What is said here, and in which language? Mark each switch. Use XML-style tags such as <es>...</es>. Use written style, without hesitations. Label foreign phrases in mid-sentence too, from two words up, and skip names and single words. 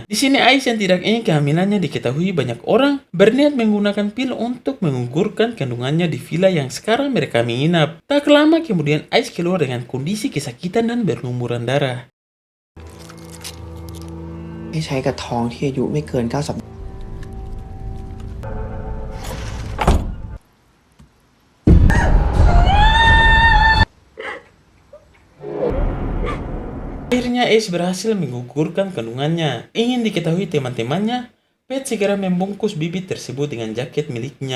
<id>Di sini Ais yang tidak ingin kehamilannya diketahui banyak orang berniat menggunakan pil untuk menggugurkan kandungannya di villa yang sekarang mereka menginap. Tak lama kemudian Ais keluar dengan kondisi kesakitan dan berlumuran darah.</id> <th>ให้ใช้กับท้องที่อายุไม่เกิน9 สัปดาห์</th> <id>Akhirnya Ais berhasil menggugurkan kandungannya. Ingin diketahui teman-temannya, Pet segera membungkus bibit tersebut dengan jaket miliknya.</id>